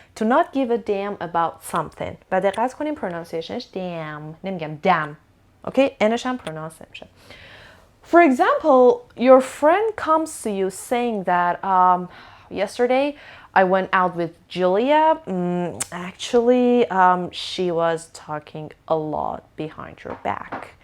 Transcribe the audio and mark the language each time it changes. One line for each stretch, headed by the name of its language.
English: To not give a damn about something.
Persian: و دقت کنیم pronunciationش damn نمیگم damn. اوکی انش هم pronounce میشه.
English: For example, your friend comes to you saying that yesterday I went out with Julia. Actually, she was talking a lot behind your back.